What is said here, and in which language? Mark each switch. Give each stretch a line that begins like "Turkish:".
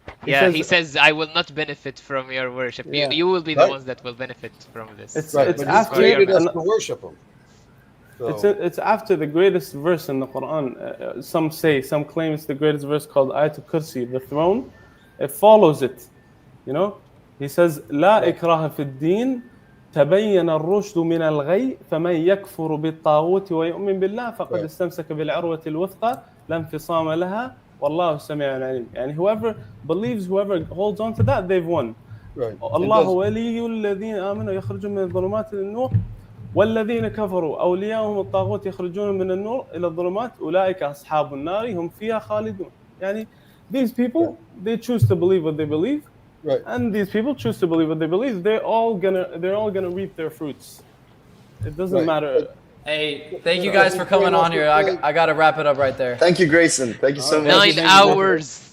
English: He says, "I will not benefit from your worship. You will be the ones that will benefit from this." It's but after created us to worship Him. So. It's after the greatest verse in the Quran. Some claim it's the greatest verse called Ayatul Kursi, the throne. It follows it. You know, He says,
Arabic: "La ikraha fi ad-din, تبين الرشد من الغي فمن يكفر بالطاغوت ويؤمن بالله فقد استمسك بالعروة الوثقى لا انفصام لها والله سميع عليم."
English: يعني whoever holds on to that, they've won.
Arabic: الله ولي الذين آمنوا يخرجون من الظلمات إلى النور والذين كفروا أولياءهم الطاغوت يخرجون من النور إلى الظلمات أولئك أصحاب النار هم فيها خالدون.
English: يعني these people, they choose to believe what they believe. Right. And these people choose to believe what they believe. They're all gonna reap their fruits. It doesn't matter. Hey, thank you guys for coming on here. I gotta wrap it up right there. Thank you, Grayson. Thank you so much. 9 hours.